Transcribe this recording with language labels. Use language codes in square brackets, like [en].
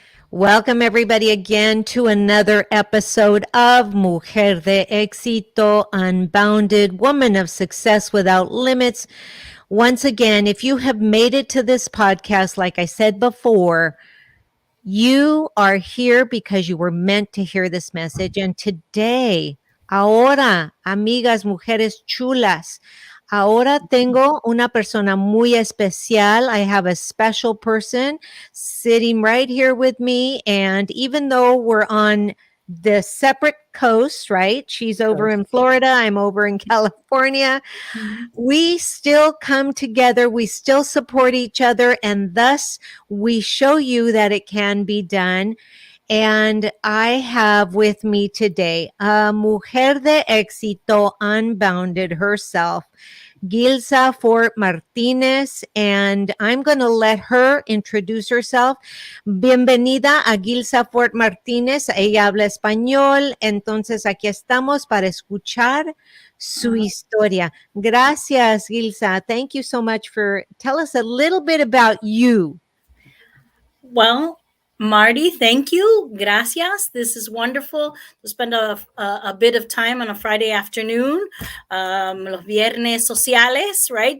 [en] Welcome, everybody, again to another episode of Mujer De Exito, Unbounded, Woman of Success Without Limits. Once again, if you have made it to this podcast, like I said before, you are here because you were meant to hear this message. And today, [es] ahora, amigas, mujeres chulas, ahora tengo una persona muy especial. [en] I have a special person sitting right here with me. And even though we're on the separate coasts, right? She's over in Florida, I'm over in California. We still come together, we still support each other, and thus we show you that it can be done. And I have with me today a Mujer de Exito, Unbounded herself, Gilza Fort Martinez, and I'm going to let her introduce herself. [es] Bienvenida a Gilza Fort Martinez. Ella habla español, entonces aquí estamos para escuchar su historia. Gracias, Gilza. [en] Thank you so much for tell us a little bit about you. Well, Marty, thank you. Gracias. This is wonderful to spend a bit of time on a Friday afternoon, [es] los viernes sociales, [en] right?